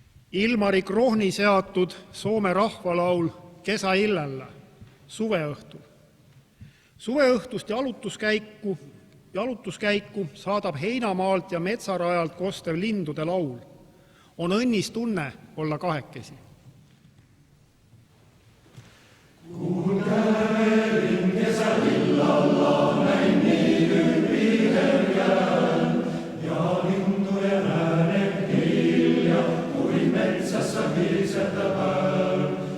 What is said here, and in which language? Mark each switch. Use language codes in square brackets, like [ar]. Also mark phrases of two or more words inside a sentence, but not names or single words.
[et] Ilmari Krohni seatud Soome rahvalaul Kesäillalla suveõhtul. Suveõhtust jalutuskäiku saadab heinamaalt ja metsarajalt kostev lindude laul. On õnnis tunne olla kahekesi. [fi] Kun kävelin kesäillalla, näin niidyn viherjään, ja lintujen äänet hilja, kuin metsässä hiisetävään.